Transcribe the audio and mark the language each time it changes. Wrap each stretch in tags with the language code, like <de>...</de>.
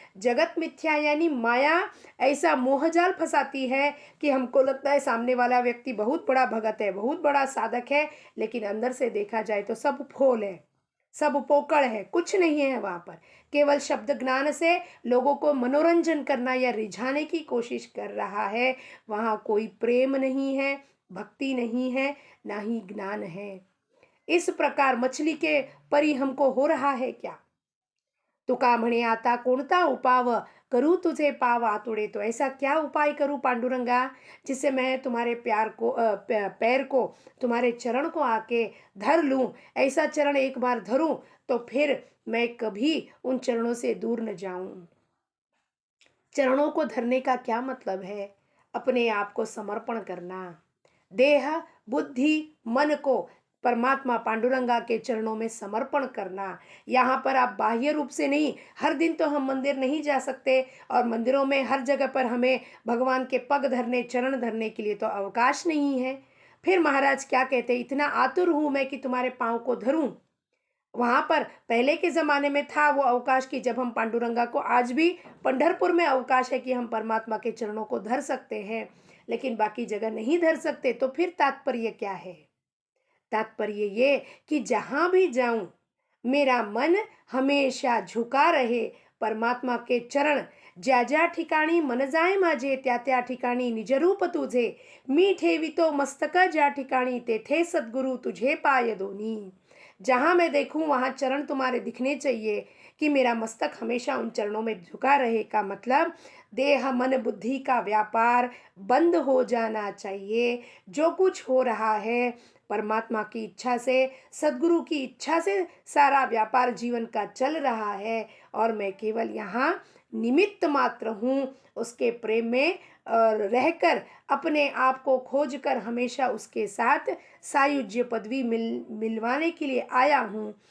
<hi>जगत मिथ्या यानी माया ऐसा मोहजाल फंसाती है कि हमको लगता है सामने वाला व्यक्ति बहुत बड़ा भगत है, बहुत बड़ा साधक है, लेकिन अंदर से देखा जाए तो सब फोल है, सब पोकड़ है, कुछ नहीं है वहाँ पर। केवल शब्द ज्ञान से लोगों को मनोरंजन करना या रिझाने की कोशिश कर रहा है। वहाँ कोई प्रेम नहीं है, भक्ति नहीं है, ना ही ज्ञान है। इस प्रकार मछली के परी हमको हो रहा है क्या?</hi> <mr>तुका म्हणे आता कोणता उपाव, करूँ तुझे पाव आतुड़े।</mr> <hi>तो ऐसा क्या उपाय करूँ पांडुरंगा, जिससे मैं तुम्हारे प्यार को पैर को, तुम्हारे चरण को आके धर लूँ? ऐसा चरण एक बार धरूँ तो फिर मैं कभी उन चरणों से दूर न जाऊं। चरणों को धरने का क्या मतलब है? अपने आप को समर्पण करना, देह, बुद्धि, मन को परमात्मा पांडुरंगा के चरणों में समर्पण करना। यहाँ पर आप बाह्य रूप से नहीं, हर दिन तो हम मंदिर नहीं जा सकते, और मंदिरों में हर जगह पर हमें भगवान के पग धरने, चरण धरने के लिए तो अवकाश नहीं है। फिर महाराज क्या कहते, इतना आतुर हूँ मैं कि तुम्हारे पाँव को धरूं। वहां पर पहले के ज़माने में था वो अवकाश की, जब हम पांडुरंगा को, आज भी पंढरपुर में अवकाश है कि हम परमात्मा के चरणों को धर सकते हैं, लेकिन बाकी जगह नहीं धर सकते। तो फिर तात्पर्य क्या है? तात्पर्य ये कि जहां भी जाऊं मेरा मन हमेशा झुका रहे परमात्मा के चरण।</hi> <mr>ज्या ज्या ठिकाणी मन जाय माझे, त्या त्या ठिकाणी निजरूप तुझे। मी ठेवितो मस्तक ज्या ठिकाणी, तेथे सद्गुरु तुझे पाय दोनी।</mr> <hi>जहां मैं देखूं वहां चरण तुम्हारे दिखने चाहिए, कि मेरा मस्तक हमेशा उन चरणों में झुका रहे। का मतलब देह मन बुद्धि का व्यापार बंद हो जाना चाहिए। जो कुछ हो रहा है परमात्मा की इच्छा से, सद्गुरु की इच्छा से सारा व्यापार जीवन का चल रहा है, और मैं केवल यहाँ निमित्त मात्र हूँ उसके प्रेम में, और रहकर अपने आप को खोज कर हमेशा उसके साथ सायुज्य पदवी मिलवाने के लिए आया हूँ।</hi>